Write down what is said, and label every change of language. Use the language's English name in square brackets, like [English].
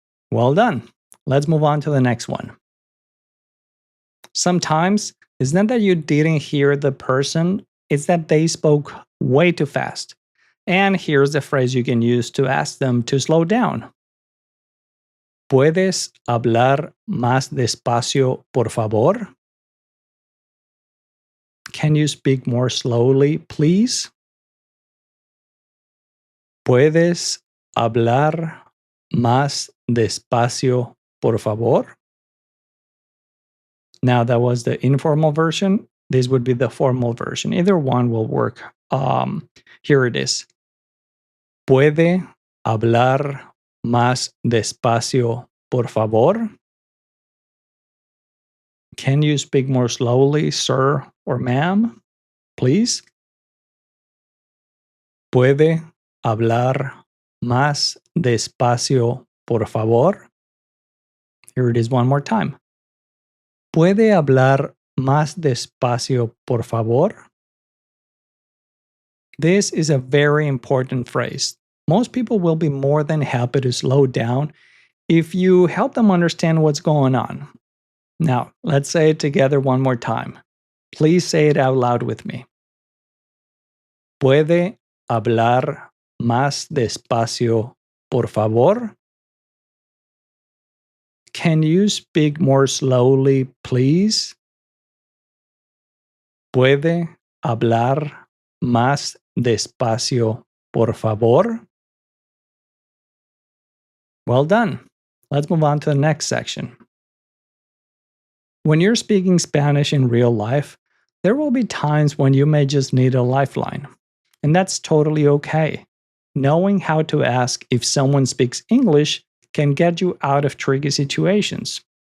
[English] Well done. Let's move on to the next one. Sometimes it's not that you didn't hear the person, it's that they spoke way too fast. And here's the phrase you can use to ask them to slow down. [Spanish] ¿Puedes hablar más despacio, por favor? [English] Can you speak more slowly, please? [Spanish] ¿Puedes hablar más despacio, por favor? [English] Now, that was the informal version. This would be the formal version. Either one will work. Here it is. [Spanish] ¿Puede hablar más despacio, por favor? [English] Can you speak more slowly, sir or ma'am? Please. [Spanish] ¿Puede hablar más despacio, por favor? [English] Here it is one more time. [Spanish] ¿Puede hablar más despacio, por favor? [English] This is a very important phrase. Most people will be more than happy to slow down if you help them understand what's going on. Now, let's say it together one more time. Please say it out loud with me. [Spanish] ¿Puede hablar más despacio, por favor? [English] Can you speak more slowly, please? [Spanish] ¿Puede hablar más despacio, por favor? [English] Well done. Let's move on to the next section. When you're speaking Spanish in real life, there will be times when you may just need a lifeline. And that's totally okay. Knowing how to ask if someone speaks English can get you out of tricky situations.